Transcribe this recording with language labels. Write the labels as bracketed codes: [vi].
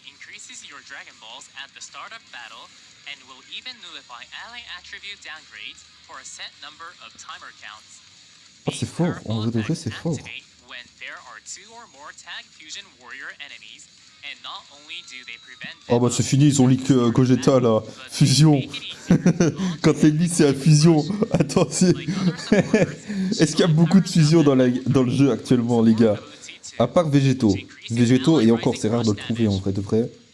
[en] freezes your Dragon Balls at the start of battle and will even nullify ally attribute downgrades for a set number of timer counts. [fr] Oh, c'est fort, en vrai de vrai, c'est fort. [en] When there are 2 or more tag fusion warrior enemies, and not only do they prevent [fr] Oh bah c'est fini, ils ont leak Gogeta là, fusion. Quand l'ennemi c'est la fusion, attends, est-ce qu'il y a beaucoup de fusion dans le jeu actuellement les gars? À part Végétaux. Végétaux, et encore c'est rare de le trouver en vrai de vrai.